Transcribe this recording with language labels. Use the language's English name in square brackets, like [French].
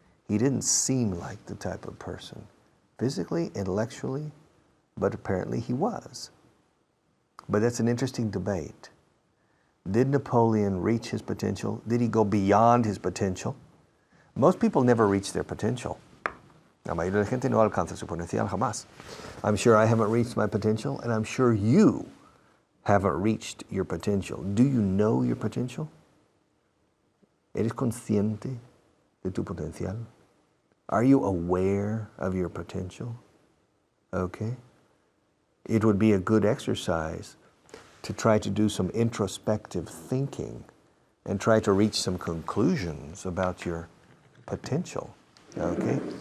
[English] He didn't seem like the type of person, physically, intellectually, but apparently he was. But that's an interesting debate. Did Napoleon reach his potential? Did he go beyond his potential? Most people never reach their potential. [Spanish] La mayoría de la gente no alcanza su potencial jamás. [English] I'm sure I haven't reached my potential, and I'm sure you haven't reached your potential. Do you know your potential? [Spanish] ¿Eres consciente de tu potencial? [English] Are you aware of your potential? Okay. It would be a good exercise to try to do some introspective thinking and try to reach some conclusions about your potential, okay?